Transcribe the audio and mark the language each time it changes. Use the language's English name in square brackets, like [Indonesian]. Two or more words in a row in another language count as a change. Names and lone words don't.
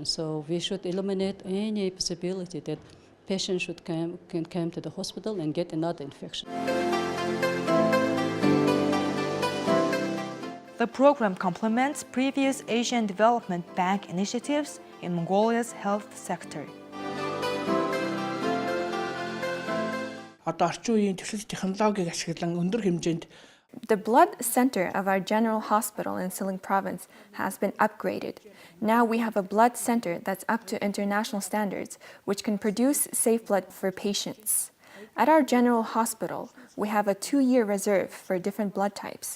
[English] So we should eliminate any possibility that patients can come to the hospital and get another infection. The program complements previous Asian Development Bank initiatives in Mongolia's health sector. [Mongolian] Одоо орчин үеийн технологиг ашиглан өндөр хэмжээнд [English] The blood center of our general hospital in Selenge province has been upgraded. Now we have a blood center that's up to international standards, which can produce safe blood for patients. At our general hospital, we have a 2-year reserve for different blood types.